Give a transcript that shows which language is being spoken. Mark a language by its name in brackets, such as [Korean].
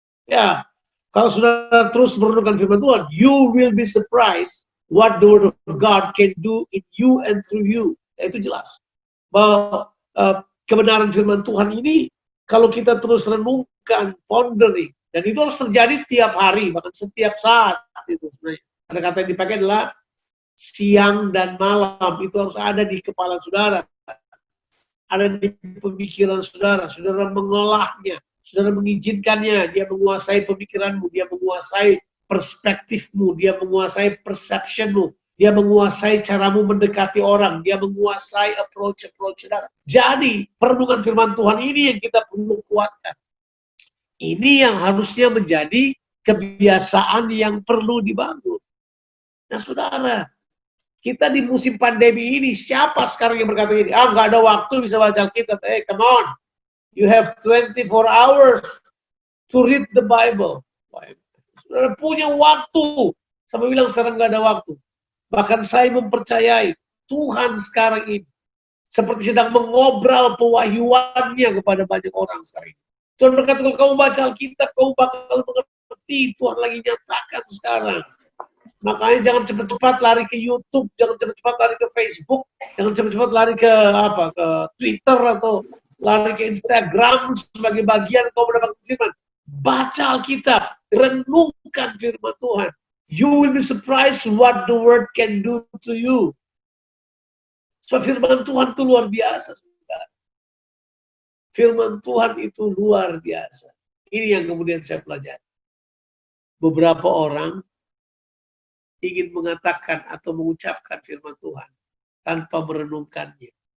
[Indonesian] Ya, kalau saudara terus merenungkan firman Tuhan, [English] you will be surprised what the word of God can do in you and through you. [Indonesian] Ya, itu jelas. Bahwa kebenaran firman Tuhan ini, kalau kita terus renungkan, pondering, dan itu harus terjadi tiap hari, bahkan setiap saat. Itu sebenarnya. Ada kata yang dipakai adalah siang dan malam, itu harus ada di kepala saudara. Ada di pemikiran saudara, saudara mengolahnya, saudara mengizinkannya, dia menguasai pemikiranmu, dia menguasai perspektifmu, dia menguasai perceptionmu, dia menguasai caramu mendekati orang, dia menguasai approach saudara. Jadi, perenungan firman Tuhan ini yang kita perlu kuatkan. Ini yang harusnya menjadi kebiasaan yang perlu dibangun. Nah, saudara, kita di musim pandemi ini, siapa sekarang yang berkata ini? Nggak ada waktu bisa baca Alkitab. [English] Come on. You have 24 hours to read the Bible. [Indonesian] Saudara punya waktu. Sampai bilang sekarang nggak ada waktu. Bahkan saya mempercayai Tuhan sekarang ini seperti sedang mengobrol pewahyuannya kepada banyak orang sekarang ini. Tuhan berkata, kalau kamu baca Alkitab, kamu bakal mengerti. Tuhan lagi nyatakan sekarang. Makanya jangan cepat-cepat lari ke YouTube, jangan cepat-cepat lari ke Facebook, jangan cepat-cepat lari ke ke Twitter atau lari ke Instagram sebagai bagian kau mendapatkan firman. Baca Alkitab, renungkan firman Tuhan. [English] You will be surprised what the word can do to you. [Indonesian] So firman Tuhan itu luar biasa, saudara. Firman Tuhan itu luar biasa. Ini yang kemudian saya pelajari. Beberapa orang ingin mengatakan atau mengucapkan firman Tuhan tanpa merenungkannya.